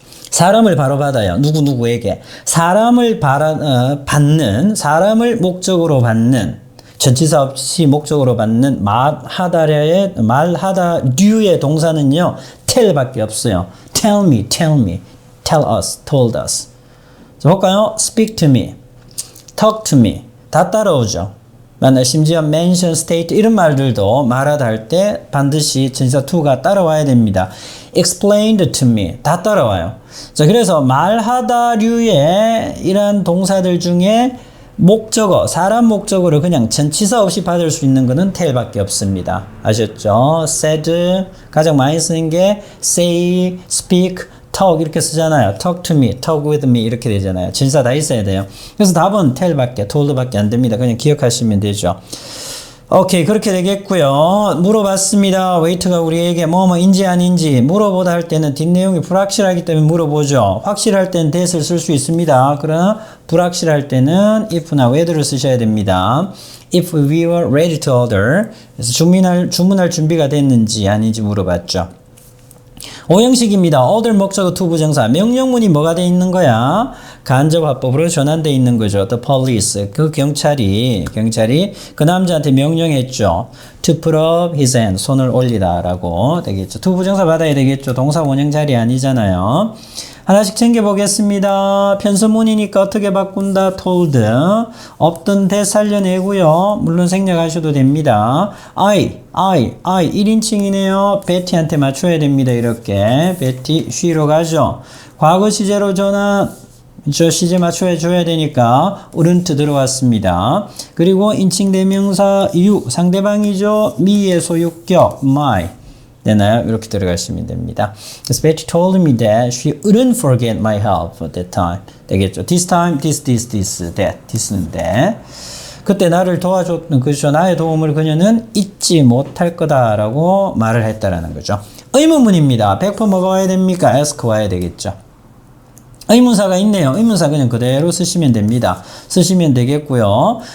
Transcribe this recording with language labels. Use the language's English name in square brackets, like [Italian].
[Korean] 사람을 바로 받아요. 누구에게. 사람을 받는, 사람을 목적으로 받는, 전치사 없이 목적으로 받는 말하다류의 동사는요, tell밖에 없어요. [English] tell me, tell us, told us. [Korean] 자, 볼까요? [English] speak to me, talk to me. [Korean] 다 따라오죠. 심지어 mention, state 이런 말들도 말하다 할 때 반드시 전치사 to가 따라와야 됩니다. [English] explained to me [Korean] 다 따라와요. 자, 그래서 말하다류의 이런 동사들 중에 목적어, 사람 목적어를 그냥 전치사 없이 받을 수 있는 거는 tell밖에 없습니다. 아셨죠? said 가장 많이 쓰는 게 say, speak, talk 이렇게 쓰잖아요. [English] talk to me, talk with me [Korean] 이렇게 되잖아요. 전치사 다 있어야 돼요. 그래서 답은 tell밖에, told밖에 안 됩니다. 그냥 기억하시면 되죠. 오케이, 그렇게 되겠고요. 물어봤습니다. 웨이트가 우리에게 뭐뭐인지 아닌지 물어보다 할 때는 뒷내용이 불확실하기 때문에 물어보죠. 확실할 때는 that을 쓸 수 있습니다. 그러나 불확실할 때는 if나 whether를 쓰셔야 됩니다. [English] If we were ready to order. [Korean] 그래서 주문할 준비가 됐는지 아닌지 물어봤죠. 오형식입니다. order 목적어 to 부정사. 명령문이 뭐가 돼 있는 거야? 간접 화법으로 전환돼 있는 거죠. [English] The police. [Korean] 그 경찰이 그 남자한테 명령했죠. [English] To put up his hand. [Korean] 손을 올리다라고 되겠죠. to 부정사 받아야 되겠죠. 동사 원형 자리 아니잖아요. 하나씩 챙겨보겠습니다. 편서문이니까 어떻게 바꾼다? told. 없던 대 살려내고요. 물론 생략하셔도 됩니다. I 1인칭이네요. 베티한테 맞춰야 됩니다. 이렇게 베티 쉬러 가죠. 과거 시제로 전환 저 시제 맞춰 줘야 되니까 wouldn't 들어왔습니다. 그리고 인칭 대명사 you 상대방이죠. me의 소유격 my 되나요? 이렇게 들어가시면 됩니다. [English] 그래서 Betty told me that she wouldn't forget my help at that time. [Korean] 되겠죠. [English] This time, this, that. this는 that. [Korean] 그때 나를 도와줬던 그죠. 나의 도움을 그녀는 잊지 못할 거다라고 말을 했다라는 거죠. 의문문입니다. 100% 뭐가 와야 됩니까? ask 와야 되겠죠. 의문사가 있네요. 의문사 그냥 그대로 쓰시면 됩니다. 쓰시면 되겠고요.